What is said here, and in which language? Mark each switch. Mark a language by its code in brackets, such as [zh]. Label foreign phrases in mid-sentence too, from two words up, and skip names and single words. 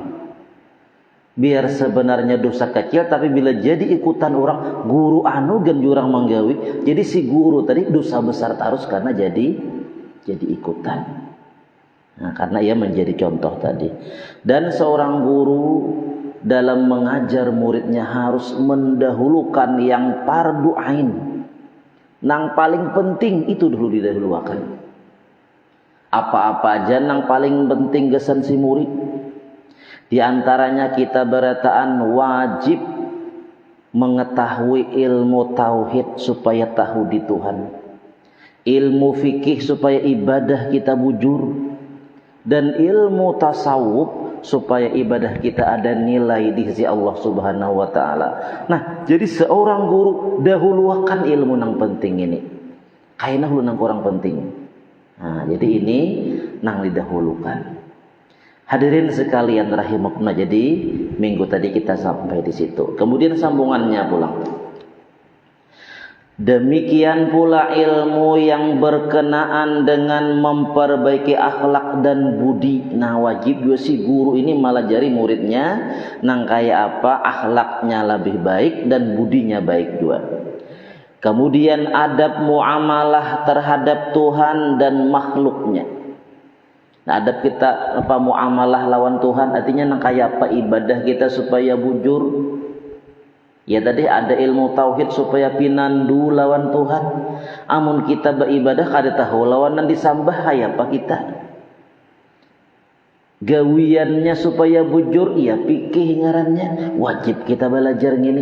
[bjn] Biar sebenarnya dosa kecil, tapi bila jadi ikutan orang guru anu gan jurang menggawi, jadi si guru tadi dosa besar tarus karena jadi ikutan. [id] Nah, karena ia menjadi contoh tadi. Dan seorang guru dalam mengajar muridnya harus mendahulukan yang fardu ain. [bjn] Nang paling penting itu dulu didahulukan. Apa-apa aja nang paling penting gesan si murid. [id] Di antaranya kita berataan wajib mengetahui ilmu tauhid supaya tahu di Tuhan, ilmu fikih supaya ibadah kita bujur, dan ilmu tasawuf supaya ibadah kita ada nilai di sisi Allah [ar] Subhanahu wa taala. [bjn] Nah, jadi seorang guru dahulukan ilmu nang penting ini. Kaina hulu nang kurang penting. Nah, jadi ini nang didahulukan. [id] Hadirin sekalian rahimakumullah, jadi minggu tadi kita sampai di situ. Kemudian sambungannya pulang. Demikian pula ilmu yang berkenaan dengan memperbaiki akhlak dan budi. [bjn] Nah, wajib juga si guru ini malah jari muridnya nang kayak apa akhlaknya lebih baik dan budinya baik juga. [id] Kemudian adab muamalah terhadap Tuhan dan makhluknya. Nah, [bjn] adab kita apa muamalah lawan Tuhan artinya nang kayak apa ibadah kita supaya bujur. Ya tadi ada ilmu tauhid supaya pinandu lawan Tuhan. Amun kita beribadah kada tahu lawanan disambah kayak apa kita. Gawiannya supaya bujur iya pikih ngarannya wajib kita belajar gini.